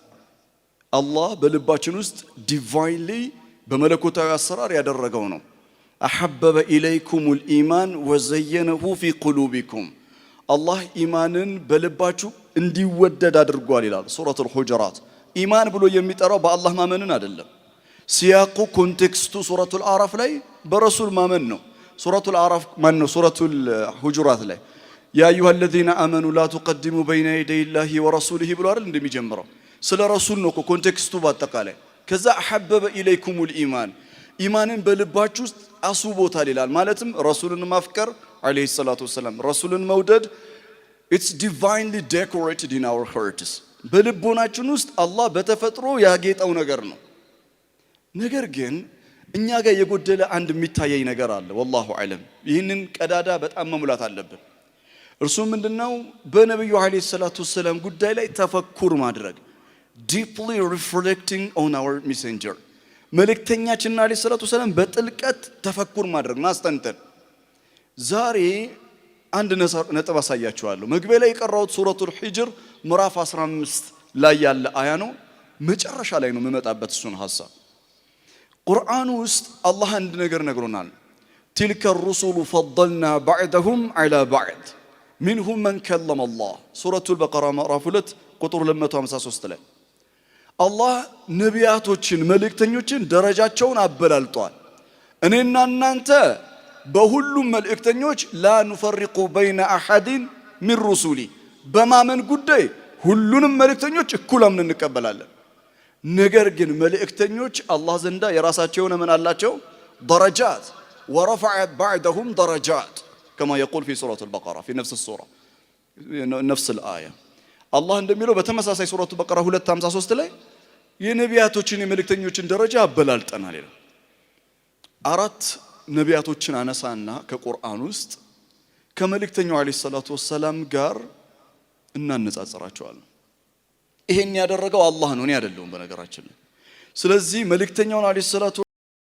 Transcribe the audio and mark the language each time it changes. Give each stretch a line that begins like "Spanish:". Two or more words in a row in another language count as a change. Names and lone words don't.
Amharic: አላህ በልባችን ውስጥ ዲቫይንሊ በመለኮታዊ አሰራር ያደረገው ነው።
Arabic: حبب إليكم الإيمان وزينه في قلوبكم
Amharic: አላህ ኢማንን በልባችሁ እንዲወደድ አድርጓል ይላል ሱረቱል ሁጁራት። ኢማን ብሎ የሚጠራው በአላህ ማመንን አይደለም። ሲያቁ ኮንቴክስቱ ሱረቱል አዕራፍ ላይ በረሱል ማመን ነው። ሱረቱል አዕራፍ ማን ነው? ሱረቱል ሁጁራት ላይ
Arabic: يا أيها الذين آمنوا لا تقدموا بين يدي الله ورسوله
Amharic: ብሎ አይደል እንደሚጀምረው ስለ ረሱል ነው ኮንቴክስቱ ባጠቃላይ። ከዛ
Arabic: حبب إليكم الإيمان
Amharic: ኢማንን በልባችሁ ውስጥ አስቦታል ይላል። ማለትም ረሱልን ማፍቀር
Arabic: عليه الصلاة والسلام
Amharic: ረሱልን መውደድ
English: it's divinely decorated in our hearts
Amharic: በልቦናችን ውስጥ አላህ በተፈጥሮ ያጌጠው ነገር ነው። ነገር ግን እኛ ጋር የጎደለ አንድ የሚታየኝ ነገር አለ
Arabic: والله اعلم።
Amharic: ይህንን ቀዳዳ በጣም መሙላት አለብን። እርሱ ምንድነው? በነብዩ
Arabic: عليه الصلاة والسلام
Amharic: ጉዳይ ላይ ተፈኩር ማድረግ
English: deeply reflecting on our messenger
Amharic: መልእክተኛችን
Arabic: عليه الصلاة والسلام
Amharic: በጥልቀት ተፈኩር ማድረግ ማስተንተን። ዛሬ አንድ ነጥብ አሳያችኋለሁ። መግቢያ ላይ የቀራሁት ሱረቱል ሂጅር ምዕራፍ 15 ላይ ያለ አያ ነው። መጨረሻ ላይ ነው የምመጣበት እሱን ሐሳብ። ቁርአኑ ውስጥ አላህ አንድ ነገር ነግሮናል።
Arabic: تلك الرسل فضلنا بعضهم على بعض منهم من كلم الله
Amharic: ሱረቱል በቀራ ምዕራፍ 2 ቁጥር 253 ላይ አላህ ነቢያቶችን መልእክተኞችን ደረጃቸውን አበላልጧል። እኔና እናንተ በሁሉም መልእክተኞች
Arabic: لا نفرق بين احد من رسلي
Amharic: በማመን ጉዳይ ሁሉንም መልእክተኞች እኩል አምነን እንቀበላለን። ነገር ግን መልእክተኞች አላህ ዘንዳ የራሳቸው የሆነ ምን አላቸው? ደረጃት
Arabic: ورفع بعضهم درجات كما يقول في سورة البقرة في نفس السورة نفس الآية
Amharic: አላህ እንደሚለው በተመሳሳይ ሱረቱ በቀራ 253 ላይ የነቢያቶችን የመልእክተኞችን ደረጃ አበላልጠናል ይላል። 4 ነቢያቶችን አነሳና ከቁርአን ውስጥ ከመልእክተኛው
Arabic: عليه الصلاة والسلام
Amharic: ጋር እናነጻጽራቸዋለን። ይሄን ያደረገው አላህ ነው፣ እኔ አይደለሁም በነገራችን ላይ። ስለዚህ መልእክተኛውን
Arabic: عليه الصلاة